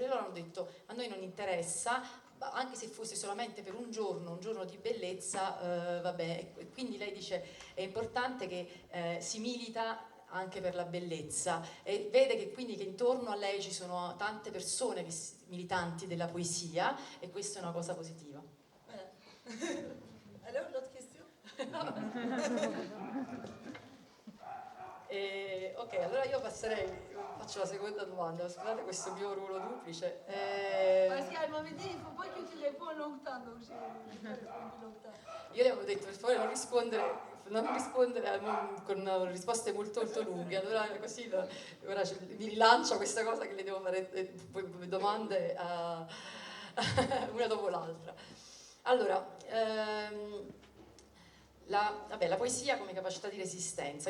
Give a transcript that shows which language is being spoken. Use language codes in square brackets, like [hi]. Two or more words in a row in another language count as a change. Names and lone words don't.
[it] E loro hanno detto: a noi non interessa, anche se fosse solamente per un giorno di bellezza, vabbè. Quindi lei dice è importante che si milita anche per la bellezza, e vede che quindi che intorno a lei ci sono tante persone militanti della poesia, e questa è una cosa positiva. [fr] Alors, l'autre question? [it] Ok, allora io faccio la seconda domanda. Scusate questo mio ruolo duplice. [fr] Parce qu'elle m'avait dit, il ne faut pas que tu réponds longtemps, donc j'ai répondu longtemps. [it] Io le avevo detto per favore non rispondere con risposte molto molto lunghe, allora così ora mi rilancia questa cosa che le devo fare domande una dopo l'altra. Allora, la poesia come capacità di resistenza.